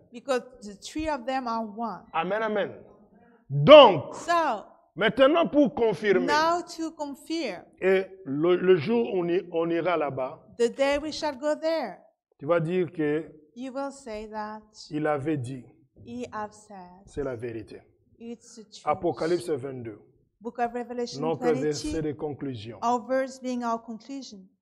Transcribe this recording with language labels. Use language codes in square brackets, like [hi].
[en] Because the three of them are one. [fr] Amen, amen. Donc, [en] So, [fr] maintenant pour confirmer, [en] now to confirm, [fr] et le jour où on ira là-bas, [en] the day we shall go there, [fr] tu vas dire que [en] you will say that [fr] il avait dit, [en] he have said, [fr] c'est la vérité. [en] it's the truth. [fr] Apocalypse 22, [en] Book of Revelation [fr] notre verset 22, de conclusion. [en] our verse being our conclusion.